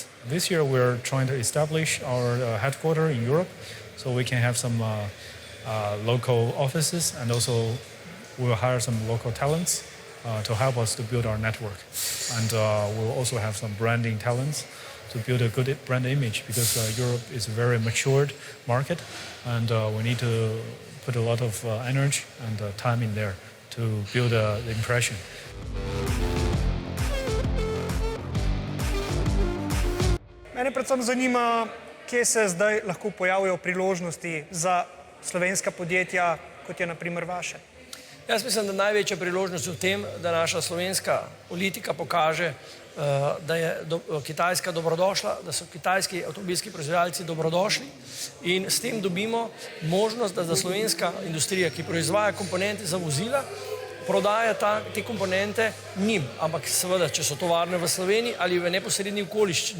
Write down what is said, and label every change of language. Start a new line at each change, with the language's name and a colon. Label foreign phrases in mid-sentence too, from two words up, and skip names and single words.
English: This year, we're trying to establish our headquarters in Europe so we can have some local offices, and also we'll hire some local talents to help us to build our network. And we'll also have some branding talents to build a good brand image, because Europe is a very matured market, and we need to put a lot of energy and time in there to build the impression.
Slovenian: Mene predvsem zanima, kje se zdaj lahko pojavijo priložnosti za slovenska podjetja, kot je na primer vaše. Jaz mislim, da največja priložnost je v tem, da naša slovenska politika pokaže, da je Kitajska dobrodošla, da so kitajski avtomobilski proizvajalci dobrodošli, in s tem dobimo možnost, da slovenska industrija, ki proizvaja komponente za vozila, prodaja te komponente njim, ampak seveda, če so tovarne v Sloveniji ali v neposredni okoliščini.